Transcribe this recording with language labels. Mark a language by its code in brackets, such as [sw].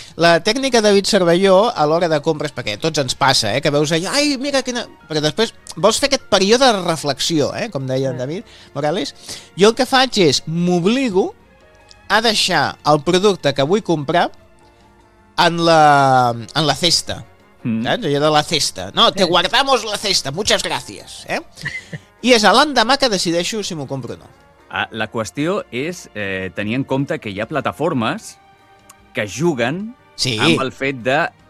[ca] La tècnica David Cervelló a l'hora de compres, perquè a tots ens passa, que veus allò, ai, mira quina... Però després vols fer aquest període de reflexió, com deia David Morales. Jo el que faig és, m'obligo a deixar el producte que vull comprar en la cesta. Saps? Allò de la cesta. [es] No, te guardamos la cesta, muchas gracias. [ca] I és a l'endemà que decideixo si m'ho compro o no. La qüestió és tenir en compte que hi ha plataformes que juguen amb el fet de...